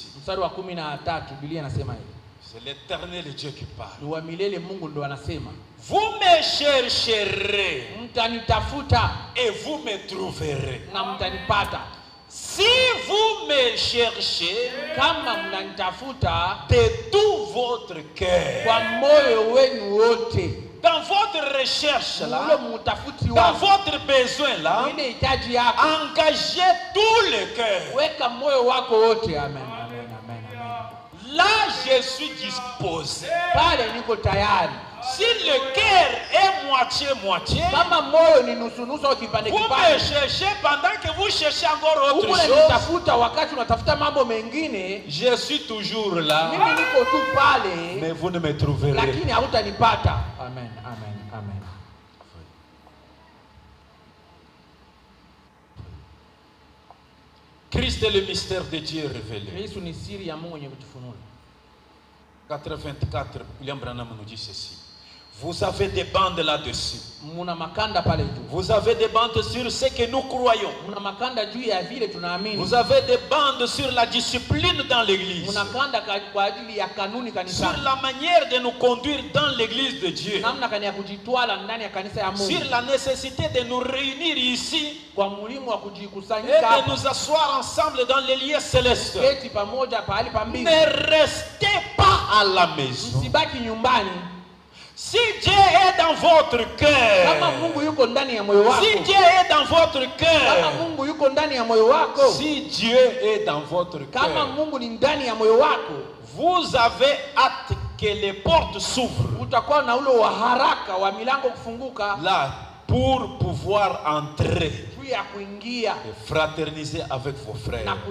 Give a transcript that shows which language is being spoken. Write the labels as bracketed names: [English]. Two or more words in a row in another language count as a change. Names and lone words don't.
[Swahili] Mstari wa 13, Biblia inasema hivi. [French] C'est l'Éternel Dieu qui parle. [Swahili] Ni wa milele Mungu ndo anasema. [French] Vous me chercherez. [Swahili] Mtanitafuta. [French] Et vous me trouverez. [Swahili] Na mtanipata. [French] Si vous me cherchez, [Swahili] kama mnanitafuta [French] de tout votre cœur, [Swahili] kwa moyo wenu wote, [French] dans votre recherche là, dans votre besoin là, engagez tout le cœur. [Swahili] Weka moyo wako wote. Amen, amen, amen, amen. [French] Là je suis disposé. [Swahili] Pale niko tayari. [French] Si le cœur est moitié-moitié, [Swahili] kama moyo ni nusu-nusu au kipande [French] vous me cherchez pendant que vous cherchez encore autre chose. [Swahili] Unatafuta wakati unatafuta mambo mengine, [French] je suis toujours là. [Swahili] Mimi niko tu pale, [French] mais vous ne me trouverez. [Swahili] Lakini hautanipata. Amen, amen, amen. [French] Christ est le mystère de Dieu révélé. [Swahili] Yesu ni siri ya Mungu yenye kutufunua. [French] 84, William Branham nous dit ceci. Vous avez des bandes là-dessus. [Swahili] Muna makanda pale juu. [French] Vous avez des bandes sur ce que nous croyons. [Swahili] Muna makanda juu ya vile tunaamini. [French] Vous avez des bandes sur la discipline dans l'église. [Swahili] Muna kanda kwa ajili ya kanuni kanisani. [French] Sur la manière de nous conduire dans l'église de Dieu. [Swahili] Namna kani ya kujitwala ndani ya kanisa ya Mungu. [French] Sur la nécessité de nous réunir ici. [Swahili] Kwa muhimu wa kujikusanyika. [French] Et de nous asseoir ensemble dans les lieux célestes. [Swahili] Keti pamoja pahali pa mbingu. [French] Ne restez pas à la maison. [Swahili] Msibaki nyumbani. [French] Si Dieu est dans votre cœur, si Dieu est dans votre cœur, si Dieu est dans votre cœur, vous avez hâte que les portes s'ouvrent là pour pouvoir entrer et fraterniser avec vos frères.